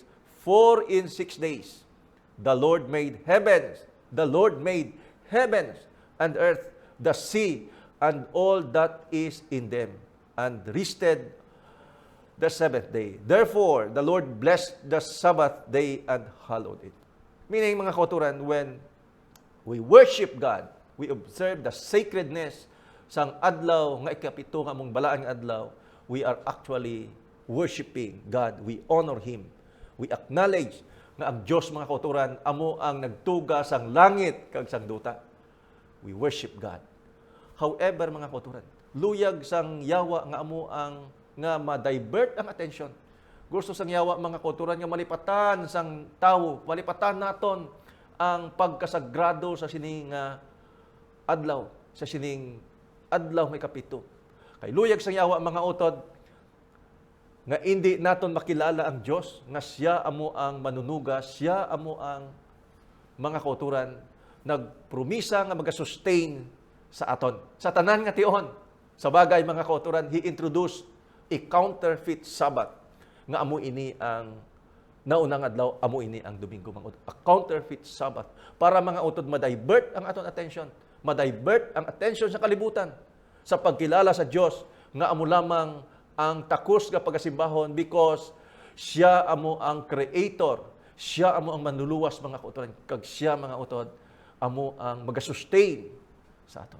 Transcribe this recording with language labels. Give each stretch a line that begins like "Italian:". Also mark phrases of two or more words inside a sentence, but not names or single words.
English: For in 6 days the Lord made heavens, and earth, the sea, and all that is in them, and rested the 7th day. Therefore the Lord blessed the Sabbath day and hallowed it. Meaning,
Hiligaynon: mga kauturan,
English: when we worship God, we observe the sacredness
Hiligaynon: sang adlaw nga ikapito nga mong balaan nga adlaw,
English: we are actually worshiping God. We honor Him. We acknowledge
Hiligaynon: nga ang Diyos, mga kauturan, amo ang nagtuga sang langit kag sang duta.
English: We worship God. However,
Hiligaynon: mga kauturan, luyag sang yawa nga amo ang nga ma-divert ang attention. Gusto sang yawa, mga kauturan, nga malipatan sang tawo, malipatan naton ang pagkasagrado sa sining adlaw, sa sining adlaw may kapito. Kay luyag sang yawa, mga utod, nga hindi naton makilala ang Diyos, nga siya amo ang manunuga, siya amo ang mga kauturan, nagpromisa nga mag-sustain sa aton. Sa tanan nga tion, sa bagay mga kauturan,
English: He introduced a counterfeit Sabbath,
Hiligaynon: nga amo ini ang naunang adlaw, amo ini ang Domingo, mga utod.
English: A counterfeit Sabbath,
Hiligaynon: para mga utod ma-divert ang aton attention, ma-divert ang attention sa kalibutan, sa pagkilala sa Diyos, nga amo lamang ang takos nga pagasimbahon, because siya amo ang creator, siya amo ang manluluwas, mga kauturan, kag siya, mga utod, amo ang mag-sustain sa aton.